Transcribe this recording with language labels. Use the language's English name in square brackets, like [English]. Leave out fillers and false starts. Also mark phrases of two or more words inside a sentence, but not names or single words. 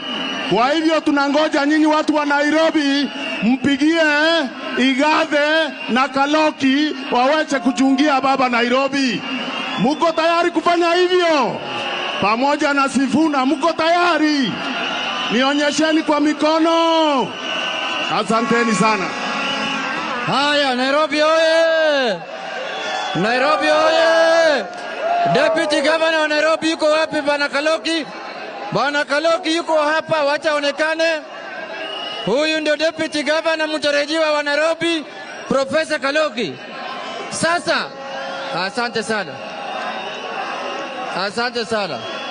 [Swahili] Kwa hivyo tunangoja nyinyi watu wa Nairobi mpigie Igathe na Kaloki waweche kuchungia baba Nairobi. Muko tayari kufanya hivyo? Pamoja na Sifuna, muko tayari? Nionyesheni kwa mikono. Asanteni sana. Haya, Nairobi oye! Nairobi oye! [English] Deputy Governor [Swahili] wa Nairobi yuko wapi bana Kaloki? Bana Kaloki yuko hapa, wacha onekane. Huyu ndio [English] Deputy Governor [Swahili] mtarajiwa wa Nairobi, Professor Kaloki. Sasa, asante sana. Asante sana.